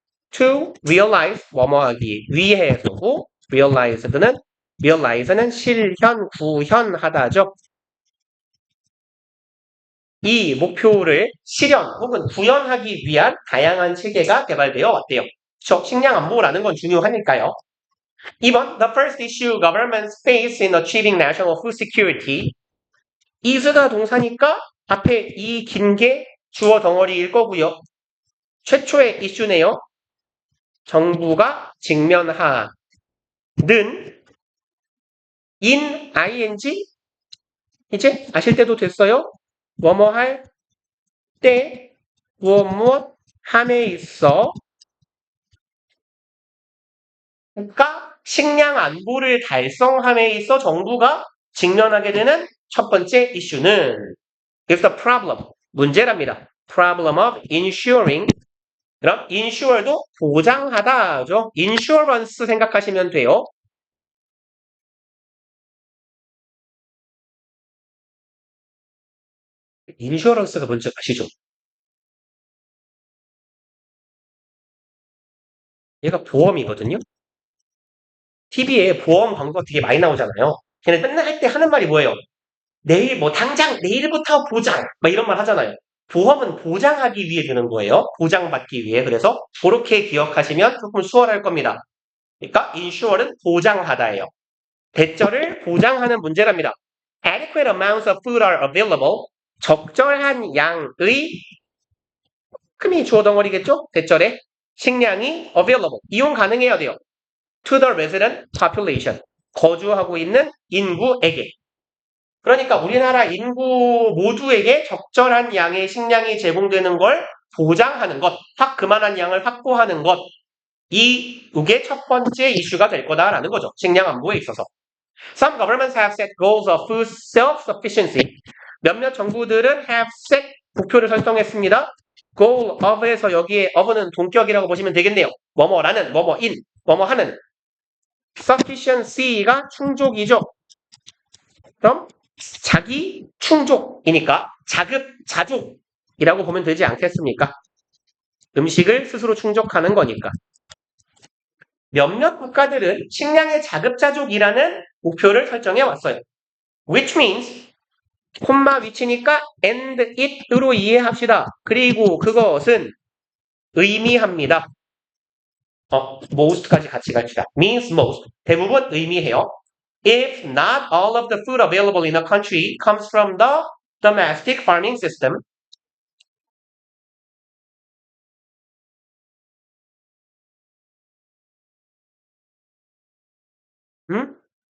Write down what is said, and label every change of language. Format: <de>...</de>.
<ko>to realize 뭐뭐하기 위해서고 realize는 실현, 구현하다죠. 이 목표를 실현 혹은 구현하기 위한 다양한 체계가 개발되어 왔대요. 식량 안보라는 건 중요하니까요.</ko> <en>2번, the first issue governments face in achieving national food security.</en> <ko>is가 동사니까 앞에 이 긴 게 주어 덩어리일 거고요. 최초의 이슈네요. 정부가 직면하는 in ing 이제 아실 때도 됐어요. 뭐뭐 할 때 무엇 함에 있어 그러니까 식량 안보를 달성함에 있어 정부가 직면하게 되는 첫 번째 이슈는</ko> <en>is the problem</en> <ko>문제랍니다.</ko> <en>problem of ensuring</en> <ko>그럼 insure도 보장하다죠. insurance 생각하시면 돼요. 인슈어런스가 뭔지 아시죠? 얘가 보험이거든요. TV에 보험 광고가 되게 많이 나오잖아요. 걔네 맨날 할 때 하는 말이 뭐예요? 내일 당장 내일부터 보장 막 이런 말 하잖아요. 보험은 보장하기 위해 드는 거예요. 보장받기 위해. 그래서 그렇게 기억하시면 조금 수월할 겁니다. 그러니까 insure은 보장하다예요. 대절을 보장하는 문제랍니다.</ko> <en>Adequate amounts of food are available.</en> <ko>적절한 양의 큼이 주어 덩어리겠죠? 대절에 식량이 available. 이용 가능해야 돼요.</ko> <en>To the resident population.</en> <ko>거주하고 있는 인구에게. 그러니까 우리나라 인구 모두에게 적절한 양의 식량이 제공되는 걸 보장하는 것, 그만한 양을 확보하는 것, 이게 첫 번째 이슈가 될 거다라는 거죠. 식량 안보에 있어서.</ko> <en>Some governments have set goals of food self-sufficiency.</en> <ko>몇몇 정부들은</ko> <en>have set</en> <ko>목표를 설정했습니다. goal of에서 여기에 of는 동격이라고 보시면 되겠네요. 뭐뭐라는, 뭐뭐인, 뭐뭐하는. sufficiency가 충족이죠. 그럼 자기 충족이니까 자급자족이라고 보면 되지 않겠습니까? 음식을 스스로 충족하는 거니까. 몇몇 국가들은 식량의 자급자족이라는 목표를 설정해 왔어요.</ko> <en>Which means</en> <ko>콤마 위치니까 and it으로 이해합시다. 그리고 그것은 의미합니다. most까지 같이 갑시다.</ko> <en>means most.</en> <ko>대부분 의미해요.</ko> <en>If not all of the food available in a country comes from the domestic farming system, 음?</en>